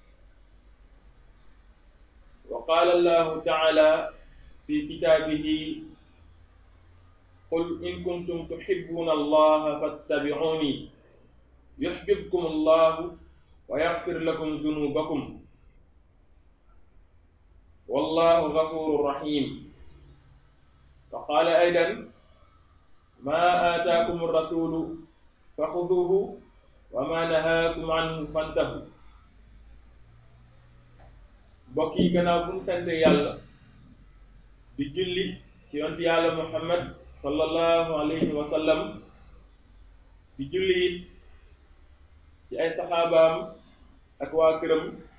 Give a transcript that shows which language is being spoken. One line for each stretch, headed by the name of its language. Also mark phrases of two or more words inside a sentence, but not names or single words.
Arabic: وقال الله تعالى في كتابه: قل إن كنتم تحبون الله فاتبعوني يحببكم الله ويغفر لكم ذنوبكم والله غفور رحيم. وقال أيضا: ما آتاكم الرسول فخذوه وما نهاكم عنه فانتهوا.
Wolof: mbokk yi, gannaaw bu ñu sant yàlla di julli ci yonent yàlla Muhammad
Arabic: صلى الله عليه وسلم,
Wolof: di julli it ci ay saxaabaam ak waa këram,